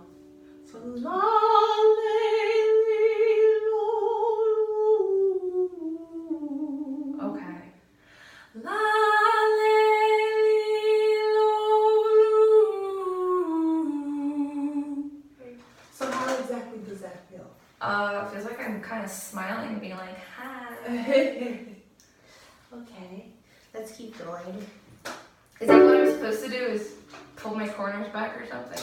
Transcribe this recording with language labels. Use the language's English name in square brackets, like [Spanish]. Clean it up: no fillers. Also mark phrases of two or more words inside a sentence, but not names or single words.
[English] So la le lo. Okay. La le lo. So how exactly does that feel? Feels like I'm kind of smiling and being like, hi. Okay, let's keep going. Is that what I'm supposed to do? Is pull my corners back or something?